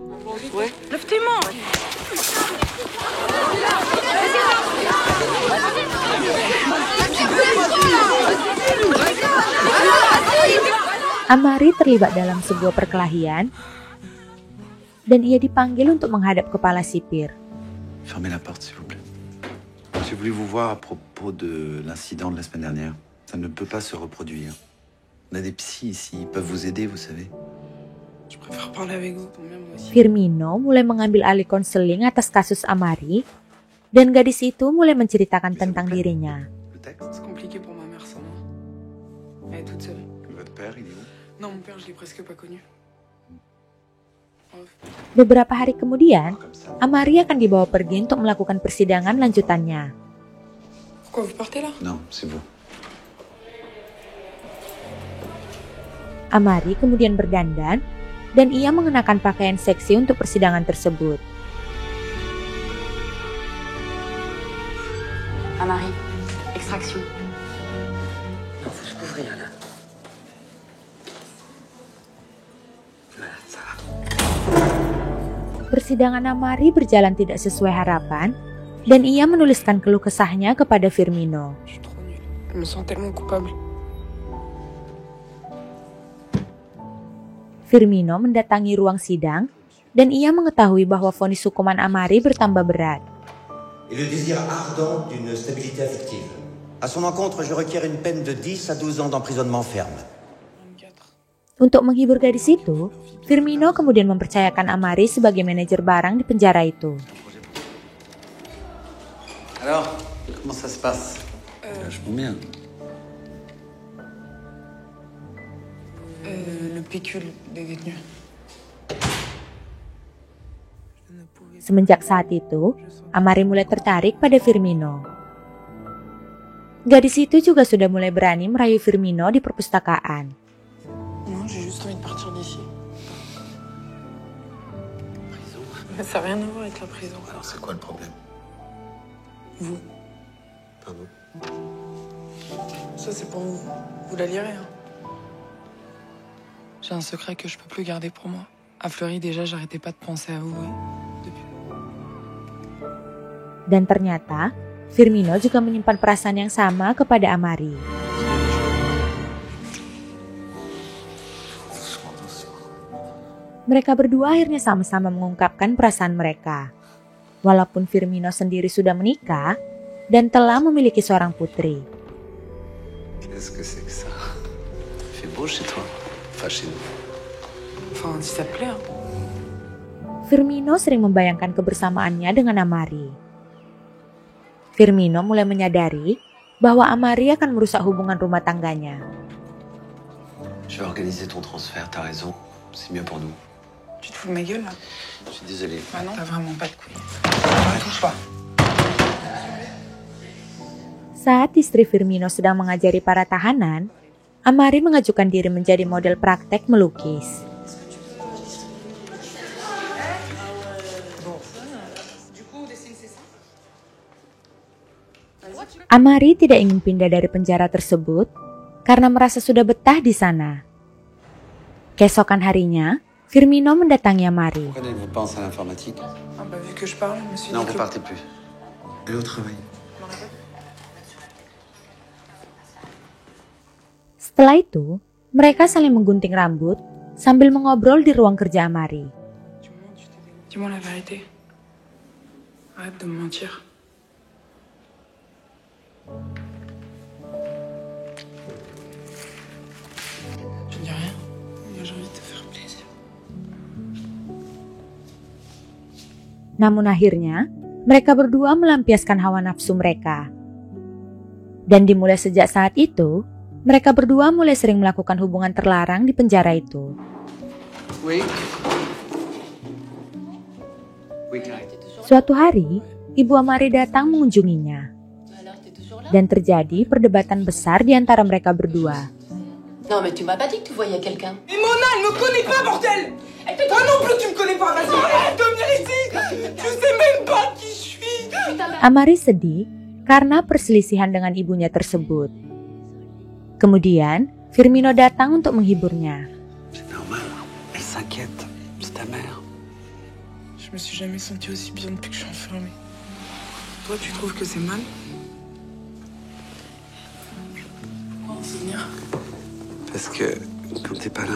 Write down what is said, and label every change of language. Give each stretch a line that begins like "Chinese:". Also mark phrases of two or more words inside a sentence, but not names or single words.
Indonesian: Amari terlibat dalam sebuah perkelahian dan ia dipanggil untuk menghadap kepala sipir.
French: Fermez la porte, s'il vous plaît. J'ai voulu vous voir à propos de l'incident de la semaine dernière. Ça ne peut pas se reproduire. On a des psys ici, ils peuvent vous aider, vous savez. Je préfère parler avec vous pour moi aussi.
Indonesian: Firmino mulai mengambil alih konseling atas kasus Amari dan gadis itu mulai menceritakan tentang dirinya.
French: C'est compliqué pour ma mère sans moi. Elle est toute seule. Votre père, il est où? Non, mon père, je l'ai presque pas connu.
Indonesian: Beberapa hari kemudian, Amari akan dibawa pergi untuk melakukan persidangan lanjutannya.
French: Pourquoi vous partez là? Non, c'est vous.
Indonesian: Amari kemudian berdandan dan ia mengenakan pakaian seksi untuk persidangan tersebut.
French: Amari, extraction. Non, faut se couvrir là. Voilà, ça va.
Indonesian: Persidangan Amari berjalan tidak sesuai harapan dan ia menuliskan keluh kesahnya kepada Firmino.
French: Je suis trop nulle. Je me sens tellement coupable.
Indonesian: Firmino mendatangi ruang sidang dan ia mengetahui bahwa vonis hukuman Amari bertambah berat.
French: Et le désir ardent d'une stabilité affective. À son encontre, je requiers une peine de 10 à 12 ans d'emprisonnement ferme.
Indonesian: Untuk menghibur gadis itu, Firmino kemudian mempercayakan Amari sebagai manajer barang di penjara itu.
French: Alors, comment ça se passe? Vachement bien. Le pécule des détenus.
Indonesian: Semenjak saat itu, Amari mulai tertarik pada Firmino. Gadis itu juga sudah mulai berani merayu Firmino di perpustakaan.
French: Non, j'ai juste envie de partir d'ici. Mais ça n'a rien à voir avec la prison. Alors, c'est quoi le problème? Vous. Pardon? Ça, c'est pour vous. Vous la lirez, hein. J'ai un secret que je peux plus garder pour moi. À Fleury, déjà, j'arrêtais pas de penser à vous. Depuis.
Indonesian: Dan ternyata, Firmino juga menyimpan perasaan yang sama kepada Amari. mereka berdua akhirnya sama-sama mengungkapkan perasaan mereka. Walaupun Firmino sendiri sudah menikah dan telah memiliki seorang putri.
French: Qu'est-ce que c'est que ça? Il fait beau chez toi? Enfin, chez nous. Enfin, si ça te plaît.
Indonesian: Firmino sering membayangkan kebersamaannya dengan Amari. Firmino mulai menyadari bahwa Amari akan merusak hubungan rumah tangganya.
French: Je vais organiser ton transfert, t'as raison. C'est mieux pour nous. Tu te fous de ma gueule là? Je suis désolé. Ah non, t'as vraiment pas de couilles. Ne touche pas.
Indonesian: Saat istri Firmino sedang mengajari para tahanan, Amari mengajukan diri menjadi model praktek melukis. Amari tidak ingin pindah dari penjara tersebut karena merasa sudah betah di sana. Keesokan harinya, Firmino mendatangi Amari.
French: Pourquoi n'allez-vous pas en salle informatique? Ah bah vu que je parle, monsieur. Non, vous partez plus. Allez au travail.
Indonesian: Setelah itu, mereka saling menggunting rambut sambil mengobrol di ruang kerja Amari.
French: Dis-moi la vérité. Arrête de me mentir. Tu ne dis rien? Moi j'ai envie de te faire plaisir.
Indonesian: Namun akhirnya, mereka berdua melampiaskan hawa nafsu mereka. Dan dimulai sejak saat itu, mereka berdua mulai sering melakukan hubungan terlarang di penjara itu. Suatu hari, Ibu Amari datang mengunjunginya. Dan terjadi perdebatan besar di antara mereka berdua.
French: Non, mais tu m'as pas dit que tu voyais quelqu'un. Mais Mona, elle me connaît pas, bordel! Toi non plus, tu me connais pas, vas-y, arrête de venir ici! Tu sais même pas qui je suis!
Indonesian: Amari sedih karena perselisihan dengan ibunya tersebut. Kemudian, Firmino datang untuk menghiburnya.
French: C'est normal. Elle s'inquiète. C'est ta mère. Je me suis jamais sentie aussi bien depuis que je suis enfermée. Toi, tu trouves que c'est mal? Pourquoi en souvenir? Parce que quand t'es pas là,